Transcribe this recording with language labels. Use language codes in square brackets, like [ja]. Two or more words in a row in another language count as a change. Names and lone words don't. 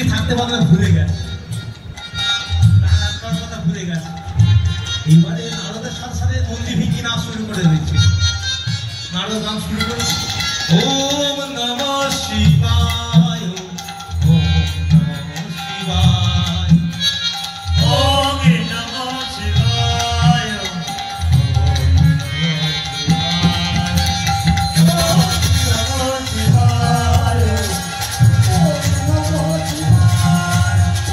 [bn] থাকতে পারলে ভুলে গেছে, কথা ভুলে গেছে। এবারে নারদের সাথে সাথে মন্দির ভিকি নাচ শুরু করে দিয়েছে। নারদ গান শুরু করেছে, [sa] ওম নমঃ শিবায়, ওম নমঃ শিবায়, ওম নমঃ শিবায়, ওম নমঃ শিবায়, ওম নমঃ শিবায়,